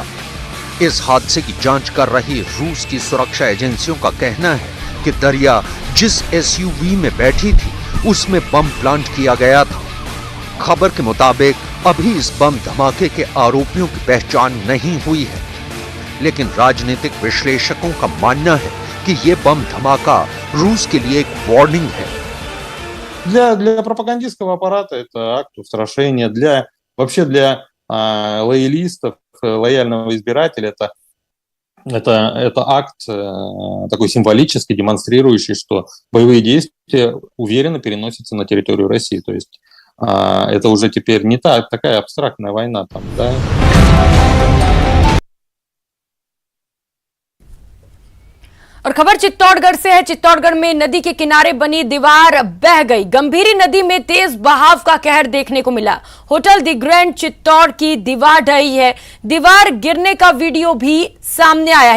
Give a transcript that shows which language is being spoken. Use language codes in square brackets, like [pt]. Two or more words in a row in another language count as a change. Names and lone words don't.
[hi] इस हादसे की जांच कर रही रूस की सुरक्षा एजेंसियों का कहना है कि दरिया जिस एसयूवी में बैठी थी उसमें बम प्लांट किया गया था। खबर के मुताबिक अभी इस बम धमाके के आरोपियों की पहचान नहीं हुई है, लेकिन राजनीतिक विश्लेषकों का मानना है कि ये बम धमाका रूस के लिए एक वार्निंग है। [ru] Для пропагандистского аппарата это акт устрашения, для лоялистов, лояльного избирателя это акт такой символический, демонстрирующий, что боевые действия уверенно переносятся на территорию России. То есть это уже теперь не такая абстрактная война там, да. [hi] और खबर चित्तौड़गढ़ से है। चित्तौड़गढ़ में नदी के किनारे बनी दीवार बह गई। गंभीरी नदी में तेज बहाव का कहर देखने को मिला। होटल दी ग्रैंड चित्तौड़ की दीवार ढही है। दीवार गिरने का वीडियो भी सामने आया है।